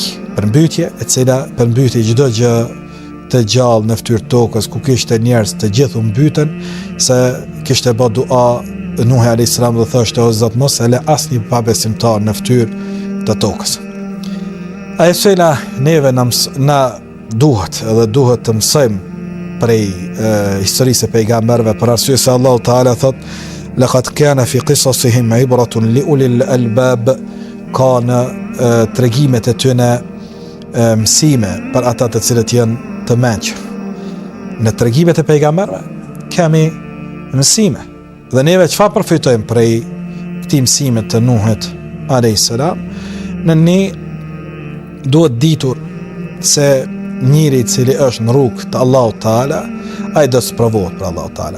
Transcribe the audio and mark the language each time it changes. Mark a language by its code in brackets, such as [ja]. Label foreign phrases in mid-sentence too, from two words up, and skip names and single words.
[sq] Përmbytje e cila përmbyti çdo gjë të gjallë në fytyrë tokës, ku kishte njerëz të gjithë u mbytën, se kishte bë dua Nuhi [ar] عليه السلام [sq] dhe thoshte o Zot mos e lë asnjë pabesimtar në fytyrë të tokës. Ai sela neve na duhet të mësojmë prej historisë e pejgamberëve, për arsye se Allahu Teala thot [ar] لقد كان في قصصهم عبرة لأولي الألباب, [sq] ka në tregimet e tyre mësime për ata të cilët janë të mençur. Në tregimet e pejgamberëve kemi mësime dhe neve çfarë përfitojmë prej këtij mësime të Nuhit [ar] عليه السلام? [sq] Ne duhet ditur se njëri cili është në rrugë të Allahu Teala, ai do të provohet për Allahu Teala.